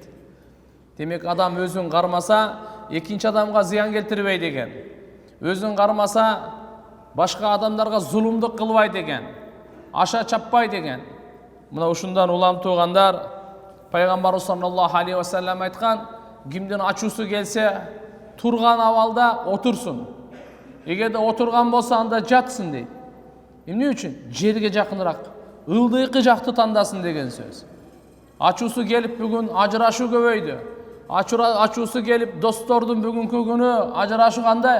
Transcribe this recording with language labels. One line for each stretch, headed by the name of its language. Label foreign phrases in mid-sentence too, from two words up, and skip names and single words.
Kyrgyz: Демек адам өзүн кармаса, экинчи адамга зыян келтирбей деген. Өзүн кармаса, башка адамдарга зулумдук кылбай деген. Аша чаппай деген. Мына ушундан улам туугандар, пайгамбарыбыз
Arabic: صلى الله عليه وسلم
Kyrgyz: айткан, кимдин ачуусу келсе, турган абалда отурсун. Эгерде отурган болсо анда жатсын дейт. Эмне үчүн? Жерге жакыныраак, ылдыйкы жакты тандасын деген сөз. Ачуусу келип бүгүн ажырашуу көбөйдү. Ачуусу келип достордун бүгүнкү күнү ажырашуу кандай?